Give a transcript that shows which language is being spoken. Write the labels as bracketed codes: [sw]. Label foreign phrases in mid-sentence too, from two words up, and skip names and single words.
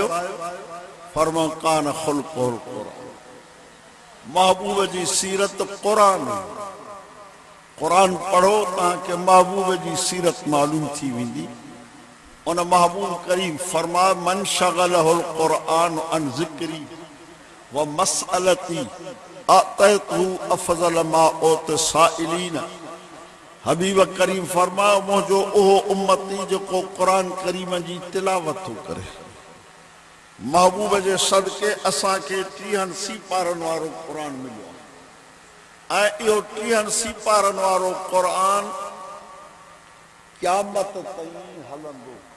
[sd] फरमायो [ar] كان خلقه القرآن, [sd] महबूब जी सीरत क़ुरान। क़ुरान पढ़ो तव्हांखे महबूब जी सीरत मालूम थी वेंदी। उन महबूब करीम फरमायो [ar] من شغله القرآن عن ذكري ومسألتي أعطيته أفضل ما أعطي السائلين. [sd] हबीब करीम फरमायो मुझो ओहो उम्मती जो कुरान करीम जी तिलावत करे। महबूब जे सदके असांखे 30 सिपारनि वारो कुरान मिलियो ऐं इहो 30 सिपारनि वारो कुरान क़यामत ताईं हलंदो।